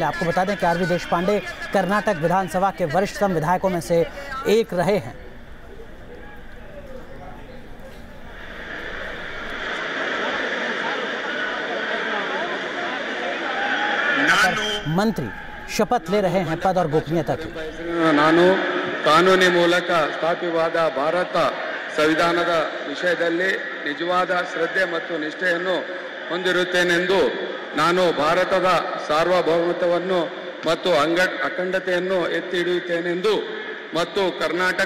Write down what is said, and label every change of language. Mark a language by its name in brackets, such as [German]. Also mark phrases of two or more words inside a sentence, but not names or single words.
[Hindi] आपको बता दें कि आर वी देशपांडे कर्नाटक विधानसभा के वरिष्ठतम विधायकों में से एक रहे हैं। मंत्री शपथ ले रहे हैं पद और गोपनीयता की। [Kannada] ನಾನು ಕಾನೂನಿ ಮೂಲಕ ಸ್ಥಾಪಿತವಾದ ಭಾರತ ಸಂವಿಧಾನದ ವಿಷಯದಲ್ಲಿ ನಿಜವಾದ ಶ್ರದ್ಧೆ ಮತ್ತು ನಿಷ್ಠೆಯನ್ನು ಹೊಂದಿರುತ್ತೇನೆಂದು, ನಾನು ಭಾರತದ ಸಾರ್ವಭೌಮತ್ವವನ್ನು ಮತ್ತು ಅಖಂಡತೆಯನ್ನು ಎತ್ತಿ ಹಿಡಿಯುತ್ತೇನೆಂದು ಮತ್ತು ಕರ್ನಾಟಕ